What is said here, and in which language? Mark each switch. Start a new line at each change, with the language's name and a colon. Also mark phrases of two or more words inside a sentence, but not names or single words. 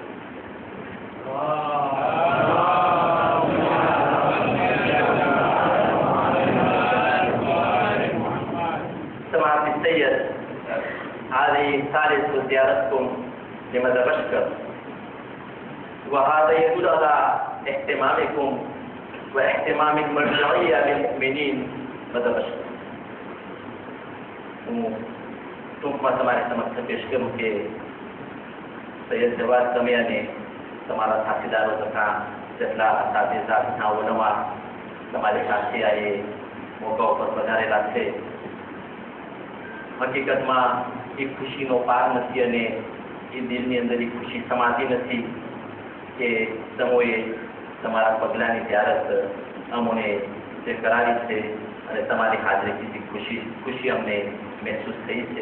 Arabic: سماحة السيد هذه ثالث زيارتكم لمدغشقر وهذا يدل على اهتمامكم واهتمام المرجعية للمؤمنين مدغشقر.
Gujarati: ટૂંકમાં તમારી સમક્ષ પેશ કરું કે સૈયદ જવાદ તમે અને તમારા સાથીદારો તથા જેટલા સાથીદાર તથા ઓલમા તમારી સાથે આ મોકા ઉપર પધારેલા છે હકીકતમાં એ ખુશીનો પાર નથી અને એ દિલની અંદર એ ખુશી સમાતી નથી કે સમોએ તમારા પગલાંની જ્યારત અમોને જે કરાવી છે અને તમારી હાજરીથી ખુશી અમને મહેસૂસ થઈ છે.